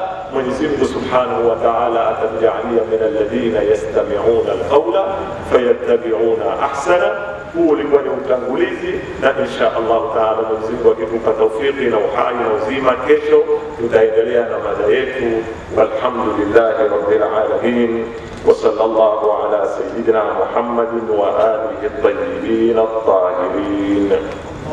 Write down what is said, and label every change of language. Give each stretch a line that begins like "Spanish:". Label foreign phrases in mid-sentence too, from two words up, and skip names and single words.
Swahili: Mwenyezi Mungu
Arabic: سبحانه وتعالى atatujalia من الذين يستمعون القول فيتبعون أحسنه.
Swahili: Huu ulikuwa ni utangulizi, na
Arabic: إن شاء الله تعالى
Swahili: Mwenyezi Mungu akitupa taufiki na uhai na uzima, kesho tutaendelea na mada yetu.
Arabic: والحمد لله رب العالمين، وصلى الله على سيدنا محمد وآله الطيبين الطاهرين.